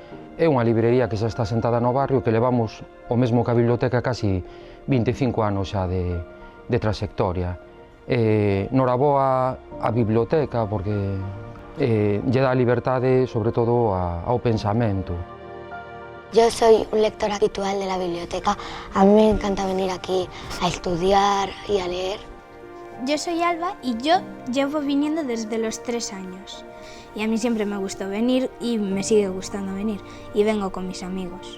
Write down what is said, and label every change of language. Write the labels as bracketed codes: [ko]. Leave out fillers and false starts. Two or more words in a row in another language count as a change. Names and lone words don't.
[gl] É unha librería que xa está sentada no barrio, que levamos o mesmo que a biblioteca casi 25 anos xa de trayectoria. Noraboa a biblioteca porque lle dá libertade, sobre todo, ao pensamento. [es] Yo soy un lector habitual de la biblioteca. A mí me encanta venir aquí a estudiar y a leer. Yo soy Alba y yo llevo viniendo desde los 3 años. Y a mí siempre me gustó venir y me sigue gustando venir. Y vengo con mis amigos.